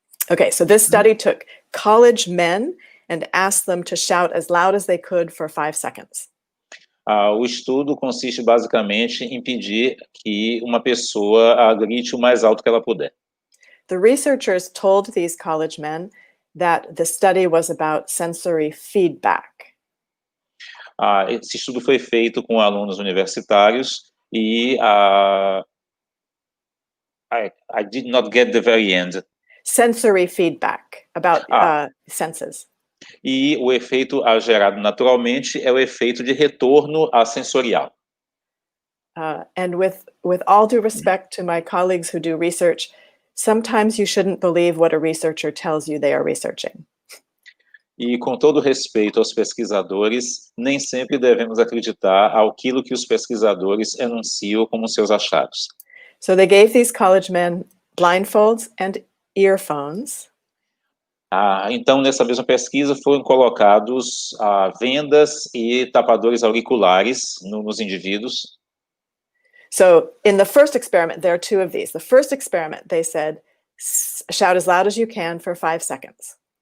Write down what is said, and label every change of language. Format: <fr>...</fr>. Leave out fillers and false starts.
<en>Okay, so this study took college men and asked them to shout as loud as they could for 5 seconds.</en> <pt>O estudo consiste basicamente em pedir que uma pessoa grite o mais alto que ela puder.</pt> <en>The researchers told these college men that the study was about sensory feedback.</en> <pt>Esse estudo foi feito com alunos universitários e</pt> <en>I did not get the very end. Sensory feedback, about senses.</en> <pt>E o efeito gerado naturalmente é o efeito de retorno sensorial.</pt> <en>And with all due respect to my colleagues who do research, sometimes you shouldn't believe what a researcher tells you they are researching.</en> <pt>E com todo respeito aos pesquisadores, nem sempre devemos acreditar aquilo que os pesquisadores enunciam como seus achados.</pt> <en>So they gave these college men blindfolds and earphones.</en> <pt>Então, nessa mesma pesquisa, foram colocados vendas e tapadores auriculares nos indivíduos.</pt> <en>So in the first experiment, there are 2 of these. The first experiment, they said, shout as loud as you can for 5 seconds.</en>